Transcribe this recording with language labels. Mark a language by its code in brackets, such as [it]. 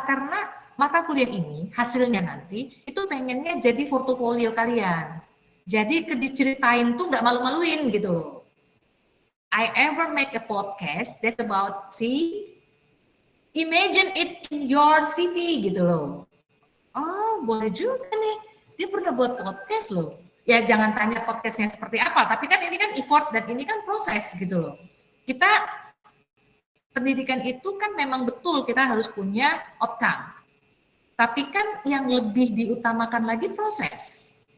[id] Karena mata kuliah ini hasilnya nanti itu pengennya jadi portofolio kalian. Jadi diceritain tuh nggak malu-maluin gitu loh. [en] I ever make a podcast that's about imagine it in your CV [id] gitu loh. Oh boleh juga nih, dia pernah buat podcast loh. Ya jangan tanya podcastnya seperti apa, tapi kan ini kan effort dan ini kan proses gitu loh. Kita pendidikan itu kan memang betul kita harus punya outcome. Tapi kan yang lebih diutamakan lagi proses.